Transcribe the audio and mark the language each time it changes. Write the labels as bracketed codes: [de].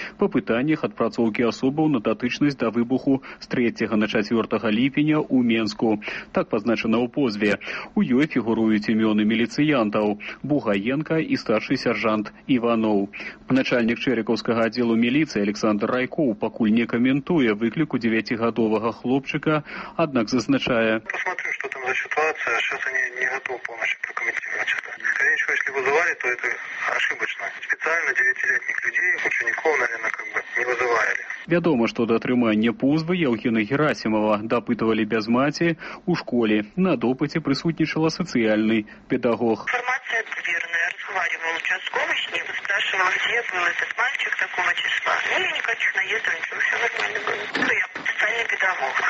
[be] Па пытаннях адпрацоўкі асобаў на датычнасць да выбуху з 3 на 4 ліпеня ў Менску. Так пазначана ў позве. У ёй фігуруюць імёны міліцыянтаў Бугаенка і старшы сяржант Іваноў. Начальнік Чэрыкаўскага аддзелу міліцыі Александр Райкоў пакуль не каментуе выкліку 9-гадовага хлопчыка, аднак зазначае. [ru] Посмотрим, что там за ситуация. Сейчас они не готовы полностью прокомментировать это. Скорее всего, если вызывали, то это ошибочно. Специально 9-летних людей, учеников, наверное, как бы не вызывали. [be] Вядома, што да атрымання позвы Яўгена Герасімава дапытывалі без маці ў школе. На допыце прысутнічала сацыяльны педагог. Інфармацыя верная. Разгаварываў участковы з ім, спрашываў, дзе быў [ru] этот мальчык такого числа. [be] Ну, я не хачу наездаваць, усё нармальна было. Я сацыяльны педагог.